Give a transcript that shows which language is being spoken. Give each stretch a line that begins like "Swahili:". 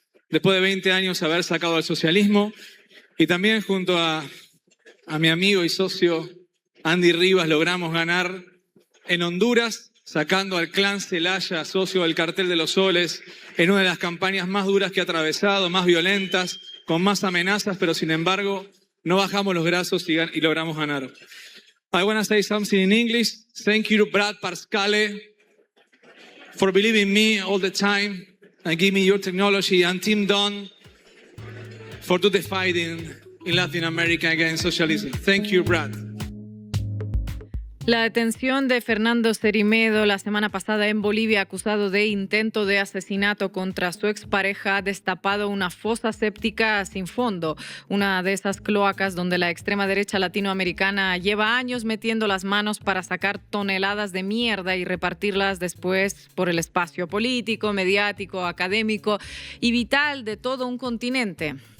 Spanish: Después de 20 años haber sacado al socialismo, y también junto a mi amigo y socio Andy Rivas logramos ganar en Honduras, sacando al clan Celaya, socio del Cartel de los Soles, en una de las campañas más duras que ha atravesado, más violentas, con más amenazas, pero sin embargo no bajamos los brazos y logramos ganar.
English: I want to say something in English. Thank you to Brad Parscale for believing in me all the time and give me your technology, and Tim Dunn for do the fighting in Latin America against socialism. Thank you, Brad.
Spanish: La detención de Fernando Cerimedo la semana pasada en Bolivia, acusado de intento de asesinato contra su expareja, ha destapado una fosa séptica sin fondo, una de esas cloacas donde la extrema derecha latinoamericana lleva años metiendo las manos para sacar toneladas de mierda y repartirlas después por el espacio político, mediático, académico y vital de todo un continente.